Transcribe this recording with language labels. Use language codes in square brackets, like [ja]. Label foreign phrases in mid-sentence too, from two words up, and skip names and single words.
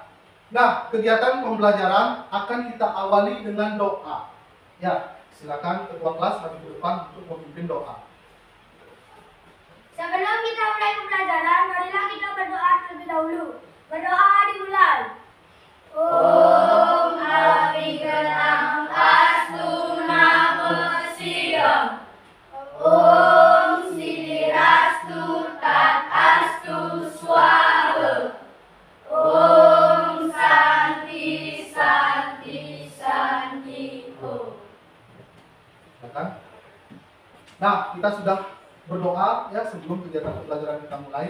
[id] Nah, kegiatan pembelajaran akan kita awali dengan doa. Ya, silakan ketua kelas maju ke depan untuk memimpin doa. Sebelum kita mulai pembelajaran, marilah kita berdoa terlebih dahulu. Berdoa dimulai. [sa] Om Abigelam Astu Namo Sidam. Om Sidirastu Tat Astu Swaha. Om Santi Santi Santi Om. [id] Silakan. Nah, kita sudah berdoa ya sebelum kegiatan pembelajaran kita mulai.